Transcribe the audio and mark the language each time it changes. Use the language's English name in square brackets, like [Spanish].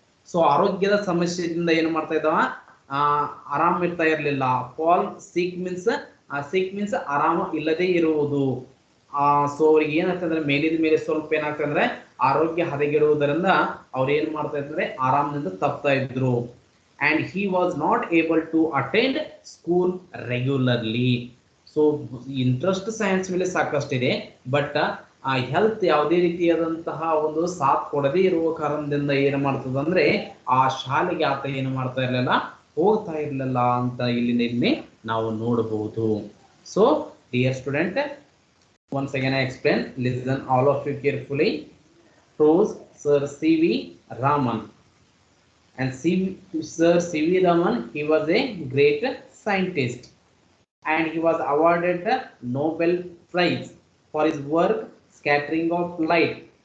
[Kannada] So ಆರೋಗ್ಯದ ಸಮಸ್ಯೆಯಿಂದ ಏನು ಮಾಡ್ತಾ ಇದ್ದಾವ, ಆರಾಮ ಇರ್ತಾ ಇರ್ಲಿಲ್ಲ. ಫಾಲ್ ಸಿಕ್ ಮೀನ್ಸ್ ಆರಾಮ ಇಲ್ಲದೆ ಇರುವುದು. ಸೊ ಅವ್ರಿಗೆ ಏನಾಗ್ತದೆ ಅಂದ್ರೆ ಮೇಲಿದ ಮೇಲೆ ಸ್ವಲ್ಪ ಏನಾಗ್ತದೆ ಅಂದ್ರೆ ಆರೋಗ್ಯ ಹದಗೆಡುವುದರಿಂದ ಅವ್ರು ಏನ್ ಮಾಡ್ತಾ ಇದ್ದಾರೆ, ಆರಾಮದಿಂದ ತಪ್ತಾ ಇದ್ರು. [English] and he was not able to attend school regularly. [Kannada] So interest science ಮೇಲೆ ಸಾಕಷ್ಟಿದೆ, ಬಟ್ ಆ ಹೆಲ್ತ್ ಯಾವುದೇ ರೀತಿಯಾದಂತಹ ಒಂದು ಸಾಥ್ ಕೊಡದೇ ಇರುವ ಕಾರಣದಿಂದ ಏನು ಮಾಡ್ತದ ಅಂದ್ರೆ ಆ ಶಾಲೆಗೆ ಆತ ಏನು ಮಾಡ್ತಾ ಇರ್ಲಿಲ್ಲ, ಹೋಗ್ತಾ ಇರ್ಲಿಲ್ಲ ಅಂತ ಇಲ್ಲಿ ನಾವು ನೋಡಬಹುದು. [English] So dear student, once again I explain, listen all of you carefully. Pros: Sir C.V. Raman. And Sir C.V. Raman, he was a great scientist and he was awarded the Nobel Prize for his work scattering of light